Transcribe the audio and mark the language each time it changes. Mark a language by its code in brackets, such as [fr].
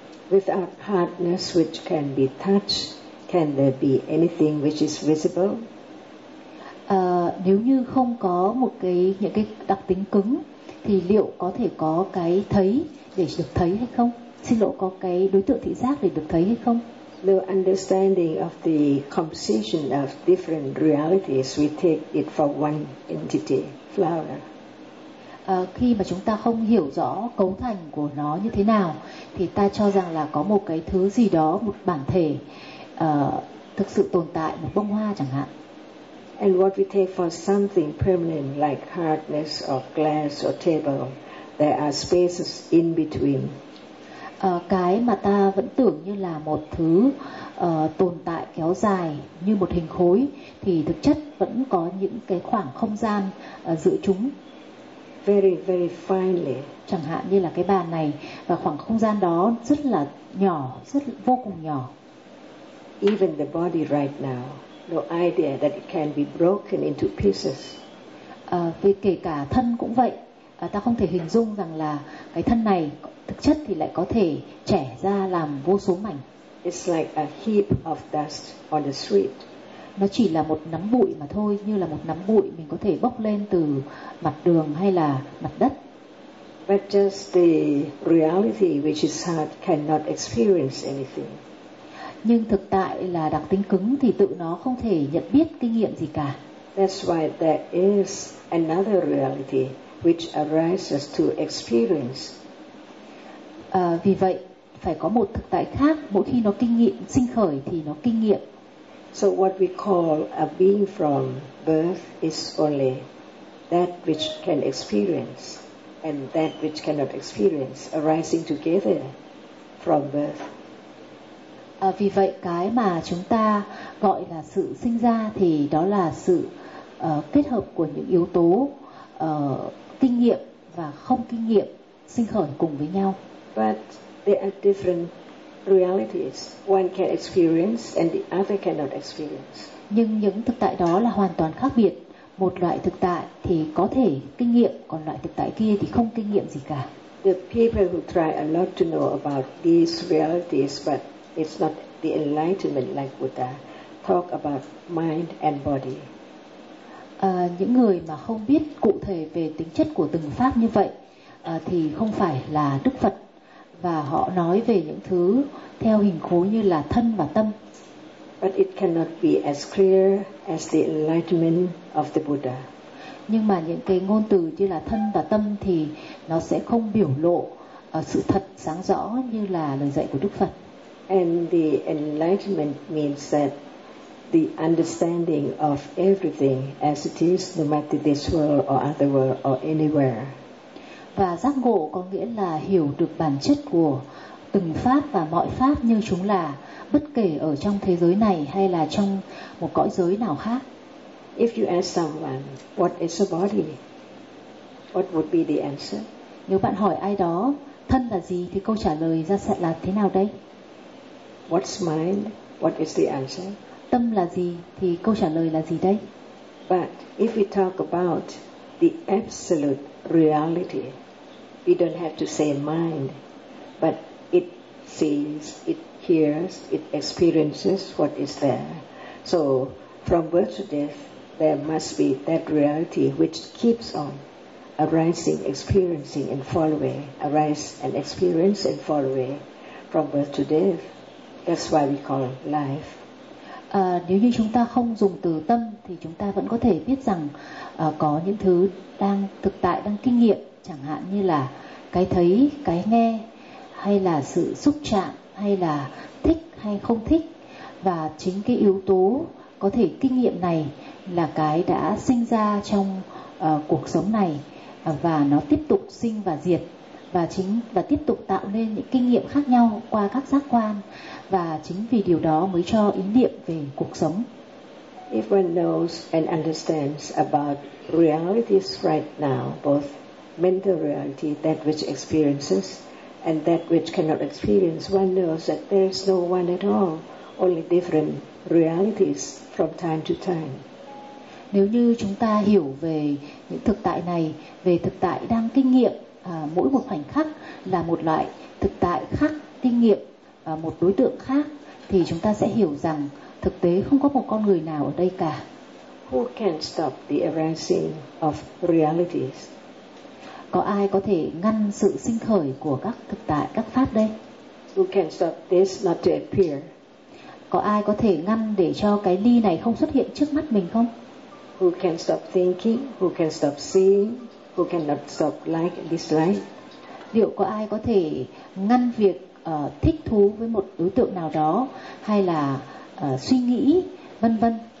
[en] Without hardness which can be touched, can there be anything which is visible? [vi] Nếu như không có một cái những cái đặc tính cứng thì liệu có thể có cái thấy để được thấy hay không? Xin lỗi, có cái đối tượng thị giác để được thấy hay không? [en] The understanding of the composition of different realities, we take it for one entity, flower. [vi] Khi mà chúng ta không hiểu rõ cấu thành của nó như thế nào, thì ta cho rằng là có một cái thứ gì đó, một bản thể thực sự tồn tại, một bông hoa chẳng hạn. [en] And what we take for something permanent like hardness or glass or table, there are spaces in between. [vi] Cái mà ta vẫn tưởng như là một thứ tồn tại kéo dài như một hình khối thì thực chất vẫn có những cái khoảng không gian giữa chúng. [en] Very very finely. [vi] Chẳng hạn như là cái bàn này và khoảng không gian đó rất là nhỏ, rất vô cùng nhỏ. [en] Even the body right now, no idea that it can be broken into pieces. [vi] Vì kể cả thân cũng vậy, ta không thể hình dung rằng là cái thân này thực chất thì lại có thể chẻ ra làm vô số mảnh. [en] It's like a heap of dust on the street. [vi] Nó chỉ là một nắm bụi mà thôi, như là một nắm bụi mình có thể bốc lên từ mặt đường hay là mặt đất. [en] but just the reality which is hard cannot experience anything. [vi] Nhưng thực tại là đặc tính cứng thì tự nó không thể nhận biết kinh nghiệm gì cả. [en] That's why there is another reality which arises to experience. [vi] Vì vậy phải có một thực tại khác, mỗi khi nó kinh nghiệm sinh khởi thì nó kinh nghiệm. [en] So what we call a being from birth is only that which can experience and that which cannot experience arising together from birth. [vi] Vì vậy cái mà chúng ta gọi là sự sinh ra thì đó là sự kết hợp của những yếu tố kinh nghiệm và không kinh nghiệm sinh khởi cùng với nhau. [en] But there are different realities. One can experience and the other cannot experience. [vi] Nhưng những thực tại đó là hoàn toàn khác biệt. Một loại thực tại thì có thể kinh nghiệm, còn loại thực tại kia thì không kinh nghiệm gì cả. [en] The people who try a lot to know about these realities, but it's not the enlightenment like Buddha, talk about mind and body. [vi] Những người mà không biết cụ thể về tính chất của từng pháp như vậy thì không phải là Đức Phật, và họ nói về những thứ theo hình khối như là thân và tâm. [en] But it cannot be as clear as the enlightenment of the Buddha. [vi] Nhưng mà những cái ngôn từ như là thân và tâm thì nó sẽ không biểu lộ sự thật sáng rõ như là lời dạy của Đức Phật. [en] And the enlightenment means that the understanding of everything as it is, no matter this world or other world or anywhere. [vi] Và giác ngộ có nghĩa là hiểu được bản chất của từng pháp và mọi pháp như chúng là, bất kể ở trong thế giới này hay là trong một cõi giới nào khác. [en] If you ask someone, what is a body? What would be the answer? [vi] Nếu bạn hỏi ai đó, thân là gì, thì câu trả lời ra sẽ là thế nào đây? [en] What's mind? What is the answer? [vi] Tâm là gì, thì câu trả lời là gì đây? [en] But if we talk about the absolute reality, we don't have to say mind, but it sees, it hears, it experiences what is there. So from birth to death, there must be that reality which keeps on arising, experiencing and fall away, arise and experience and fall away from birth to death. That's why we call life. [vi] Nếu như chúng ta không dùng từ tâm thì chúng ta vẫn có thể biết rằng có những thứ đang thực tại, đang kinh nghiệm, chẳng hạn như là cái thấy, cái nghe, hay là sự xúc chạm, hay là thích hay không thích. Và chính cái yếu tố có thể kinh nghiệm này là cái đã sinh ra trong cuộc sống này, và nó tiếp tục sinh và diệt, và tiếp tục tạo nên những kinh nghiệm khác nhau qua các giác quan. Và chính vì điều đó mới cho ý niệm về cuộc sống. [en] If one knows and understands about realities right now, both mental reality, that which experiences, and that which cannot experience, one knows that there is no one at all, only different realities from time to time. [vi] Nếu như chúng ta hiểu về những thực tại này, về thực tại đang kinh nghiệm, mỗi một khoảnh khắc là một loại thực tại khác kinh nghiệm một đối tượng khác, thì chúng ta sẽ hiểu rằng thực tế không có một con người nào ở đây cả. [en] Who can stop the arising of realities? [vi] Có ai có thể ngăn sự sinh khởi của các thực tại, các pháp đây? [en] Who can stop this not to appear? [vi] Có ai có thể ngăn để cho cái ly này không xuất hiện trước mắt mình không? [en] Who can stop thinking? Who can stop seeing? Who cannot stop like and dislike? [vi] Liệu có ai có thể ngăn việc thích thú với một đối tượng nào đó, hay là suy nghĩ, vân vân?